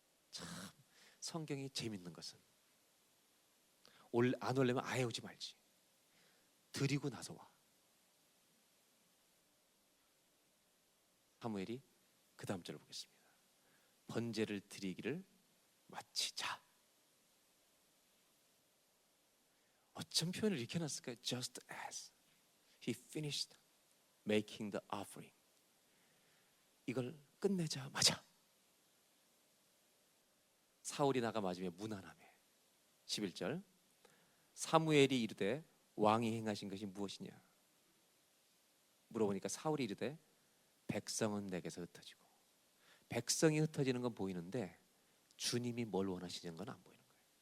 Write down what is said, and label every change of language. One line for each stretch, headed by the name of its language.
Korean: 참 성경이 재밌는 것은 안 올려면 아예 오지 말지. 드리고 나서 와. 사무엘이 그 다음 절을 보겠습니다. 번제를 드리기를 마치자. 어쩜 표현을 이렇게 해놨을까요?
English: Just as he finished making the offering.
Korean: 이걸 끝내자마자 사울이 나가 맞으며 무난함에 11절 사무엘이 이르되 왕이 행하신 것이 무엇이냐 물어보니까 사울이 이르되 백성은 내게서 흩어지고 백성이 흩어지는 건 보이는데 주님이 뭘 원하시는 건 안 보이는 거예요.